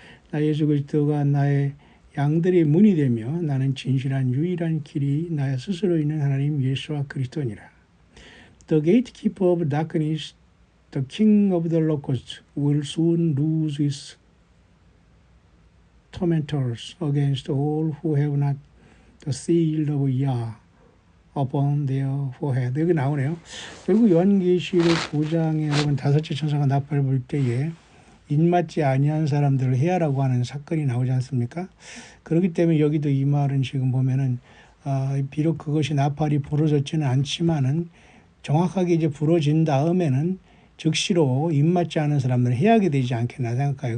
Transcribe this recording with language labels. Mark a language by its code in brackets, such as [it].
[ko] 나 예수 그리스도가 나의 양들의 문이 되며 나는 진실한 유일한 길이 나의 스스로 있는 하나님 예수와 그리스도니라. [en] The gatekeeper of darkness, the king of the locusts, will soon lose his tormentors against all who have not the seal of Yah upon their forehead. [ko] 여기 나오네요. 결국 요한계시록 5장에 여러분 다섯째 천사가 나팔을 불 때에 인맞지 아니한 사람들을 해하라고 하는 사건이 나오지 않습니까? 그렇기 때문에 여기도 이 말은 지금 보면은 비록 그것이 나팔이 부러졌지는 않지만은 정확하게 이제 부러진 다음에는 즉시로 입맞지 않은 사람들은 해하게 되지 않겠나 생각해요.